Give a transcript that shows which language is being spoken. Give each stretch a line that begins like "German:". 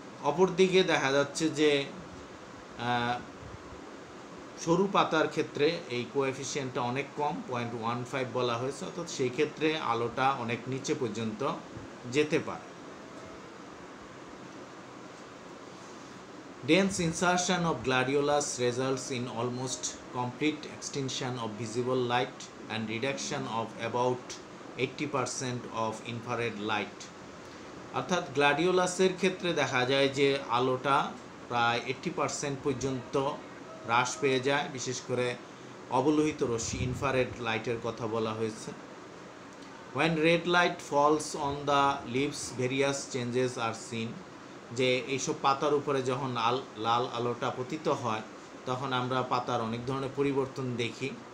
Bangla: অপরদিকে দেখা যাচ্ছে যে সরু পাতার ক্ষেত্রে এই কোএফিসিয়েন্টটা অনেক কম, 0.15 বলা হয়েছে, অর্থাৎ সেই ক্ষেত্রে আলোটা অনেক নিচে পর্যন্ত যেতে পারে।
English: Dense insertion of gladiolus results in almost complete extinction of visible light and reduction of about 80% of infrared light.
Bangla: অর্থাৎ গ্ল্যাডিওলাসের ক্ষেত্রে দেখা যায় যে আলোটা প্রায় 80% পর্যন্ত হ্রাস পেয়ে যায়, বিশেষ করে অবলোহিত রশ্মি ইনফ্রারেড লাইটের কথা বলা হয়েছে।
English: When red light falls on the leaves various changes are seen,
Bangla: যে এইসব পাতার উপরে যখন লাল আলোটা পতিত হয় তখন আমরা পাতার অনেক ধরনের পরিবর্তন দেখি।